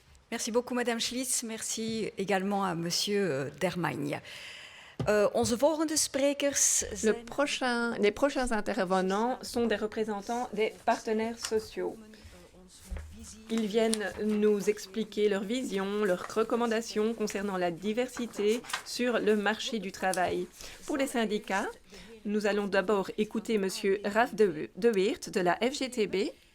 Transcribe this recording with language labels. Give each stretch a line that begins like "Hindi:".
French: Merci beaucoup, Madame Schlitz. Merci également à Monsieur Dermagne.
Dutch: Onze volgende sprekers zijn...
French: Les prochains intervenants sont des représentants des partenaires sociaux. Ils viennent nous expliquer leur vision, leurs recommandations concernant la diversité sur le marché du travail. Pour les syndicats, nous allons d'abord écouter Monsieur Raf de Weert de la FGTB.